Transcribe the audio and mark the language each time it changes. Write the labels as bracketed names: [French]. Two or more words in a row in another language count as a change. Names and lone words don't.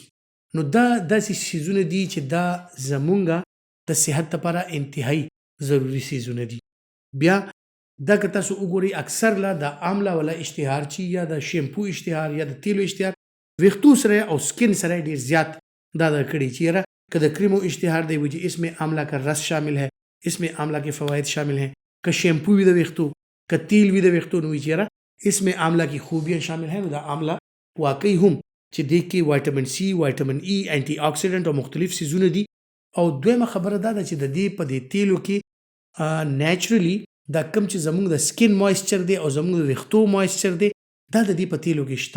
[Pashto] نو دا داسې سیزونه دي چې دا زمونږ د صحت لپاره انتهایی ضروري سیزونه دي. بیا دا که تاسو وګورئ اکثر لا د آمله والا اشتهار چې یا د شیمپو اشتهار یا د تیلو اشتهار ویښتو سره او سکن سره ډېر زیات دا کړي چې یاره که د کریمو اشتهار دی وایي چې [Urdu] اس میں آملہ کا رس شامل ہے، اس میں آملہ کے فوائد شامل ہیں. [Pashto] که شیمپو وي د ویښتو، که تیل وي د ویښتو نو وایي چې یاره [Urdu] اس میں آملہ کی خوبیاں شامل ہیں. [Pashto] نو دا آمله واقعي هم چې دې کې [English] vitamin C, vitamin E, antioxidant [Pashto] او مختلف سیزونه دي. او دویمه خبره دا ده چې د دې په دې تیلو کې نیچرلی دا کم چې زموږ د سکن مویسچر دی او زموږ د ویښتو مویسچر دی دا د دې په تیلو کې شته.